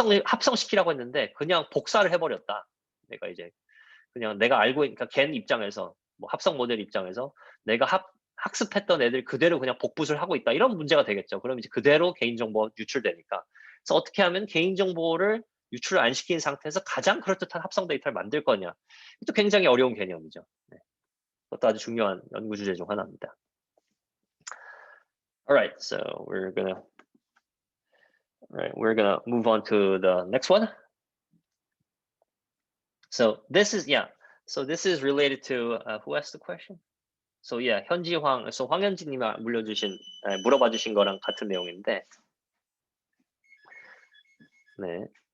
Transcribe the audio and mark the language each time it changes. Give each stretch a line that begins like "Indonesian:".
Korean: 합성시키라고 했는데 그냥 복사를 해버렸다. 내가 이제 그냥 내가 알고 있는, 그러니까 걘 입장에서 뭐 합성 모델 입장에서 내가 학습했던 애들 그대로 그냥 복붙을 하고 있다. 이런 문제가 되겠죠. 그럼 이제 그대로 개인정보 유출되니까. 그래서 어떻게 하면 개인정보를 유출을 안 시킨 상태에서 가장 그럴듯한 합성 데이터를 만들 거냐. 또 굉장히 어려운 개념이죠. 네. 그것도 아주 중요한 연구 주제 중 하나입니다.
English: Alright, so we're gonna right, we're gonna move on to the next one. So this is, yeah, so this is related to who asked the question?
Korean: So yeah, 현지황, so 황현지님이 물어봐 주신 거랑 같은 내용인데, 네.